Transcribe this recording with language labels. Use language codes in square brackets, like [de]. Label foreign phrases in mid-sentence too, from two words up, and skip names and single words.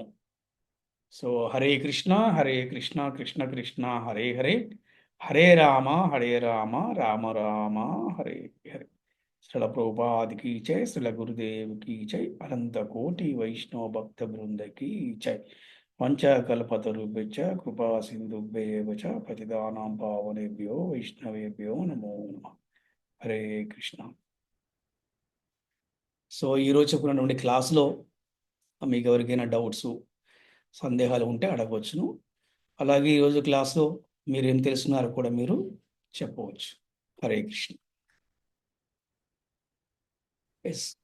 [sa] సో हरे कृष्ण कृष्ण कृष्ण हरे हरे, हरे राम राम राम हरे हरे. [te] శ్రీల ప్రభుపాదికి జై, శ్రీల గురుదేవ్కి జై, అనంత కోటి వైష్ణవ భక్త బృందకి జై. [sa] पञ्चकल्पतरुभ्यश्च कृपा सिन्धुभ्येव च पतितानां पावनेभ्यो वैष्णवेभ्यो नमो नमः. [te] హరే కృష్ణ. సో ఈరోజు చెప్పుకున్నటువంటి క్లాస్లో మీకు ఎవరికైనా డౌట్స్, సందేహాలు ఉంటే అడగవచ్చును. అలాగే ఈరోజు క్లాస్లో మీరేం తెలుసుకున్నారో కూడా మీరు చెప్పవచ్చు. హరే కృష్ణ. ఎస్.